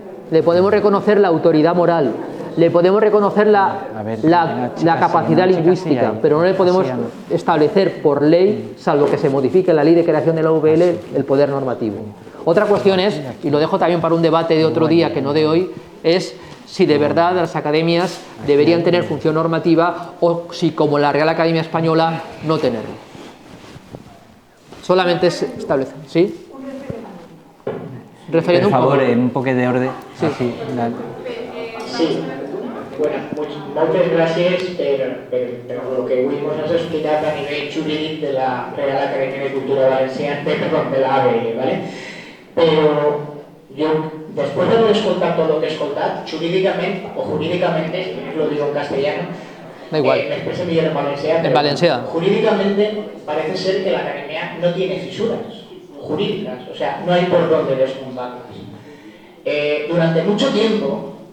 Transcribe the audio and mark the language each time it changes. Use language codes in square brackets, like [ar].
[es] Le podemos reconocer la autoridad moral, le podemos reconocer la capacidad lingüística, pero no le podemos establecer por ley, salvo que se modifique la ley de creación de la AVL, el poder normativo. Otra cuestión es, y lo dejo también para un debate de otro día que no de hoy, es si de verdad las academias deberían tener función normativa o si, como la Real Academia Española, no tenerlo. Solamente se establece. ¿Sí? [ca] Per favor, en un poc d'ordre. Sí. Sí. Bueno, moltes gràcies per el que avui ens has explicat a nivell jurídic de la Real Academia de Cultura Valenciana, de la ABL, ¿vale? [es] Pero yo, después de haber [ca] escoltat [es] todo lo que he escoltat, jurídicamente, lo digo en castellano, da igual. me expreso mejor en valenciano. En valenciano. Jurídicamente parece ser que la Academia no tiene fisuras jurídicas, o sea, no hay por dónde desmontarlas. Durante mucho tiempo,